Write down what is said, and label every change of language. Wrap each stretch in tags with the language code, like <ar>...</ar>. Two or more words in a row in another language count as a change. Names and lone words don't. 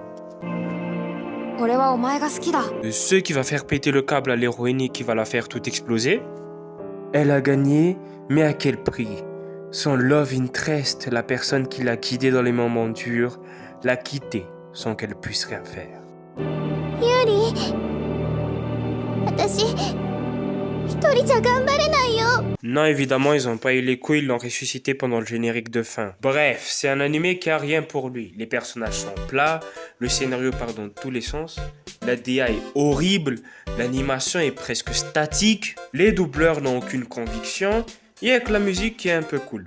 <fr>Ce qui va faire péter le câble à l'héroïne et qui va la faire tout exploser. Elle a gagné, mais à quel prix? Son</fr> <en>Love Interest,</en> <fr>la personne qui l'a guidée dans les moments durs, l'a quittée sans qu'elle puisse rien faire.</fr> <ja>私一人じゃ頑張れないよ。</ja> <fr>Non, évidemment, ils ont pas eu les couilles, ils l'ont ressuscité pendant le générique de fin. Bref, c'est un animé qui a rien pour lui. Les personnages sont plats, le scénario part dans tous les sens, la DA est horrible, l'animation est presque statique, les doubleurs n'ont aucune conviction, et avec la musique qui est un peu cool.</fr>